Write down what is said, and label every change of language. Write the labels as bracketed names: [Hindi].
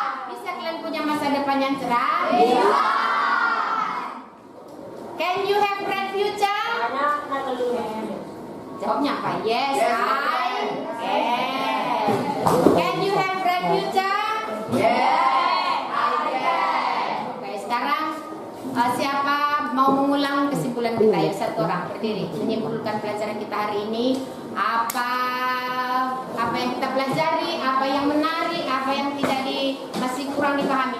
[Indonesian] Bisa kalian punya masa depan yang cerah? Bisa. [English] Can you have bright future? [Indonesian] Jawabnya apa? [English] Yes, I can. Can you have bright future? Yes, I can. [Indonesian] Oke, sekarang siapa mau mengulang kesimpulan kita ya? Satu orang berdiri menyimpulkan pelajaran kita hari ini. Apa yang kita pelajari, apa yang menarik, apa yang masih kurang dipahami.